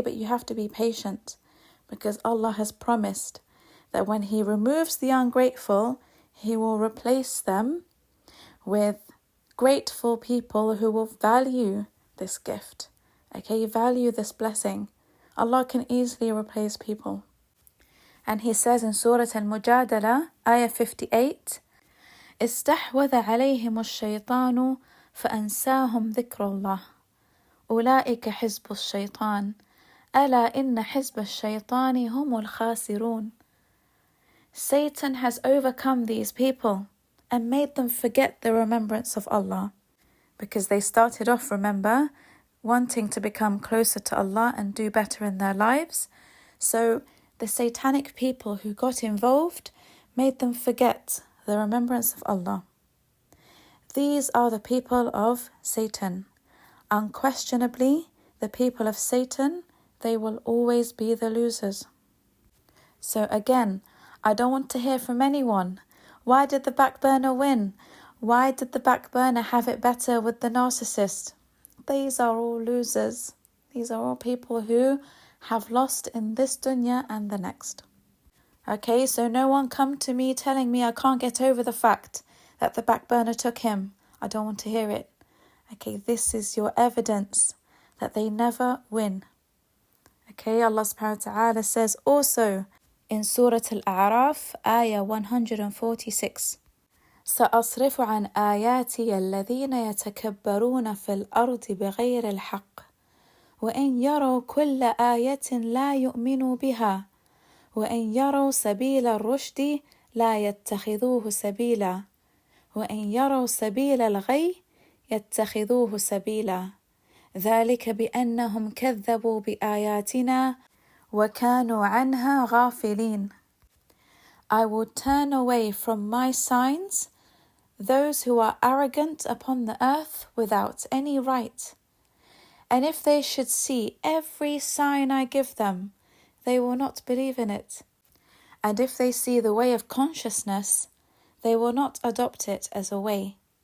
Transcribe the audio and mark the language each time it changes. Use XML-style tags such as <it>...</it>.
<en>But you have to be patient, because Allah has promised that when He removes the ungrateful, He will replace them with grateful people who will value this gift. Okay, value this blessing. Allah can easily replace people.</en> <ar>And He says in Surah Al-Mujadala, Ayah 58, استحوذ عليهم الشيطان فأنساهم ذكر الله أولئك حزب الشيطان ألا إن حزب الشيطان هم الخاسرون.</ar> <en>Satan has overcome these people and made them forget the remembrance of Allah. Because they started off, remember, wanting to become closer to Allah and do better in their lives. So the Satanic people who got involved made them forget the remembrance of Allah. These are the people of Satan. Unquestionably, the people of Satan, they will always be the losers. So again, I don't want to hear from anyone. Why did the backburner win? Why did the backburner have it better with the narcissist? These are all losers. These are all people who have lost in this dunya and the next. Okay, so no one come to me telling me I can't get over the fact that the backburner took him. I don't want to hear it. Okay, this is your evidence that they never win. Okay, Allah subhanahu wa ta'ala says also in Surah Al-A'raf, ayah 146, سأصرف عن آياتي الذين يتكبرون في الأرض بغير الحق</en> <ar>وإن يروا كل آية لا يؤمنوا بها وإن يروا سبيل الرشد لا يتخذوه سبيلا وإن يروا سبيل الغي يتخذوه سبيلا ذلك بأنهم كذبوا بآياتنا وكانوا عنها غافلين.</ar> <en>I will turn away from my signs those who are arrogant upon the earth without any right. And if they should see every sign I give them, they will not believe in it. And if they see the way of consciousness, they will not adopt it as a way.</en>